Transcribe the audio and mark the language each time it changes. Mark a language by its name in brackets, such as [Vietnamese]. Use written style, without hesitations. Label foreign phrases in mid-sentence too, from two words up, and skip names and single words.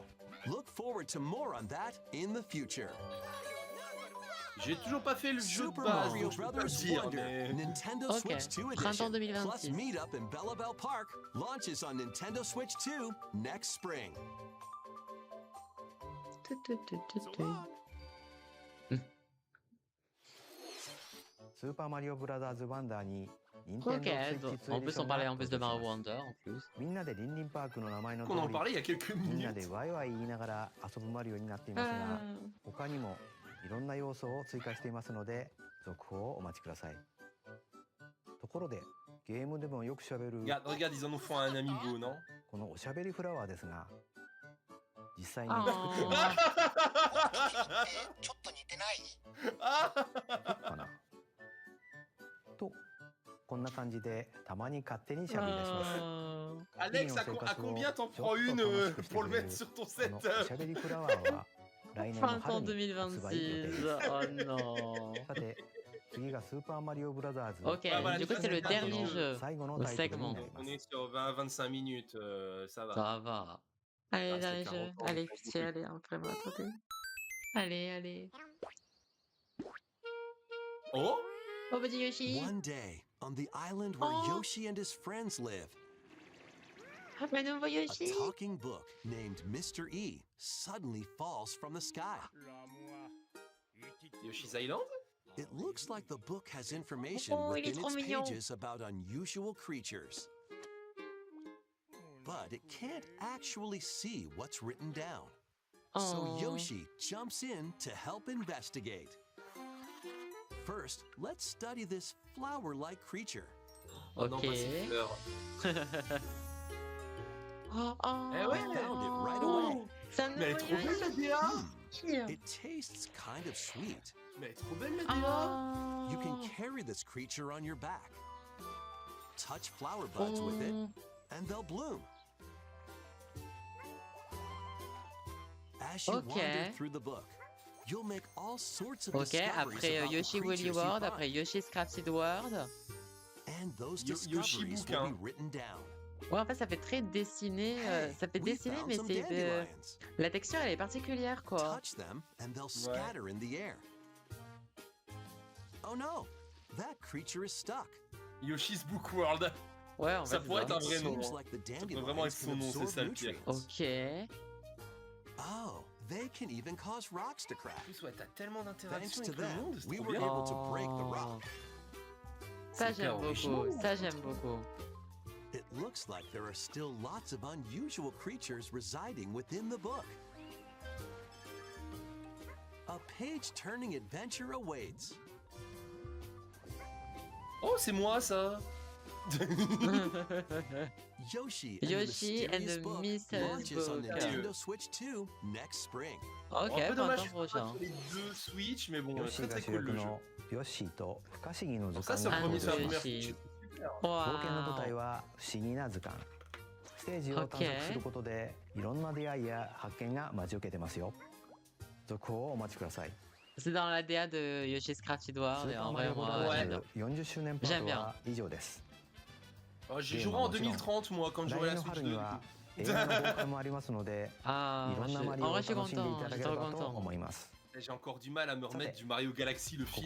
[English] Look forward to more on that in the future. [French] J'ai toujours pas fait le jeu de Super base, Mario donc je peux pas Brothers dire, Wonder, mais... Nintendo Ok, Switch 2 printemps edition, plus 2026. [English] Meet Up in Belleville Park launches on Nintendo Switch 2 next spring. So long. [Japanese] スーパーマリオブラザーズワンダーに任天堂 [French] Ok, [Japanese] スイッチ [French] donc, [Japanese] 2 [French] en [Japanese] エディ [French] plus [Japanese] ショ [French] on [Japanese] ンが [French] parlait en plus de [Japanese] 登場 [French] Mario [Japanese] します [French] Wonder en plus. [Japanese] みんなでリンリンパークの名前の通 [French] On en [Japanese] り [French] parlait il y a quelques [Japanese] みんなで [French] minutes. [Japanese] ワイワイ言いながら遊ぶマリオになっていますが他にもいろんな要素を追加していますので続報をお待ちくださいところでゲームでもよくしゃべる [French] Regarde, ils en ont fait un amiibo, non? [Japanese] このおしゃべりフラワーですが実際に Oh. ちょっと似てないかなとこんな感じでたまに勝手にしゃべり出します Oh. [French] Alex, à combien t'en prends une pour le mettre sur ton [Japanese] こ [French] set? [Japanese] のおしゃべりフラワーは来年の [French] Printemps [Japanese] 春に発売予定です [French] 2026. Oh non. [Japanese] さて次がスーパーマリオブラザーズ [French] Ok, Ah, voilà, du coup c'est le c'est dernier le jeu. [Japanese] 最後の [French] le [Japanese] タイトルに [French] segment. [Japanese] なりま [French] On [Japanese] す [French] est sur 20-25 minutes, ça va. Ça va. Allez, Ah, dernier c'est jeu. 40 ans, Allez, on s'en pitié, fout. allez, vraiment, attendez. Allez. Oh? Oh, petit Yoshi. [English] One day, on the island where Oh. Yoshi and his friends live, [French] Le nouveau [English] a [French] Yoshi. [English] talking book named Mr. E suddenly falls from the sky. [French] Yoshi's Island? [English] It looks like the book has information [French] Oh, il est [English] within [French] trop [English] its [French] mignon. [English] pages about unusual creatures. But it can't actually see what's written down. So Oh. Yoshi jumps in to help investigate. First, let's study this flower-like creature. [French] Oh non, pas ces Ok. fleurs. Oh, oh. Eh ouais. [English] I found it right away. [French] C'est un Mais elle est nouveau trop belle la Yoshi. DA! [English] It tastes kind of sweet. [French] Mais elle est trop belle la DA! [English] You can Oh. carry this creature on your back. Touch flower buds with it, Oh. and they'll bloom. As you [French] Ok. [English] wander through the book, you'll make all sorts of [French] Ok, [English] discoveries [French] après [English] about the [French] Yoshi Woolly [English] creatures you [French] World, [English] find. [French] après Yoshi's Crafted World. [English] And those [French] Yoshi [English] discoveries [French] Book, [English] will [French] hein. [English] be written down. [French] Ouais, en fait, ça fait très dessiné. [English] Hey, [French] Ça fait [English] we [French] dessiné, [English] found [French] mais [English] some [French] c'est [English] dandelions. [French] la texture, elle est particulière, quoi. [English] Touch them, and they'll scatter in the air. Oh no, that creature is stuck. [French] Yoshi's Book World. Ouais, en Ça fait, pourrait c'est être ça. un vrai [English] It [French] nom. [English] seems [French] hein. [English] like the [French] peut vraiment être [English] dandelions [French] son [English] can [French] nom, c'est [English] absorb [French] ça le pire. [English] nutrients. [French] Ok. [English] Oh, they can even cause rocks to [French] En [English] crack. [French] plus, ouais, t'as tellement [English] Thanks [French] d'interactions [English] to [French] avec le [English] them, [French] monde, c'est [English] we [French] trop [English] were [French] bien. [English] able to break the Oh. rock. [French] Ça, C'est hyper j'aime original. beaucoup. Ça, j'aime beaucoup. [English] It looks like there are still lots of unusual creatures residing within the book. A page-turning adventure awaits. [French] Oh, c'est moi ça! Yoshi [English] Yoshi and the [French] Book [English] Mysterious launches on Book. Nintendo Switch 2 next spring. [French] Ok, Un peu dommage printemps que ce soit prochain. sur les deux Switch, mais bon, [Japanese] ヨッシ [French] très [Japanese] ーが [French] très [Japanese] 主 [French] cool [Japanese] 役 [French] le jeu. [Japanese] のヨッシーと不可思議の図 [French] Donc ça, [Japanese] 鑑 [French] c'est [Japanese] が [French] le [Japanese] あ [French] premier [Japanese] 登 [French] sur [Japanese] 場 [French] la [Japanese] しま [French] première [Japanese] す [French] Switch. C'est super. [Japanese] 冒険の舞台 Waouh. は不思議な図鑑ステージを探索することでいろんな出会いや発見が待ち受けてますよ続報をお待ちください [French] C'est dans la DA de Yoshi's Crafted [Japanese] ス [French] World [Japanese] ー [French] et [Japanese] パー [French] en [Japanese] マリ [French] vrai, [Japanese] オブラ [French] moi, [Japanese] ザ [French] j'aime [Japanese] ー [French] bien. [Japanese] ズ40周年パートは以上です [French] Oh, j'y jouerai en 2030, moi, quand [Japanese] 来 [French] j'aurai [Japanese] 年 [French] la [Japanese] の [French] Switch [Japanese] 春 [French] 2. [Japanese] には映画の公開もありますので Ah, いろんなマリ [French] en [Japanese] オを [French] vrai, je suis [Japanese] 楽しんでい [French] content. [Japanese] ただ [French] Je [Japanese] け [French] suis [Japanese] れ [French] trop [Japanese] ばと [French] content. [Japanese] 思います [French] J'ai encore du mal à me remettre du Mario Galaxy, le [Japanese] ここ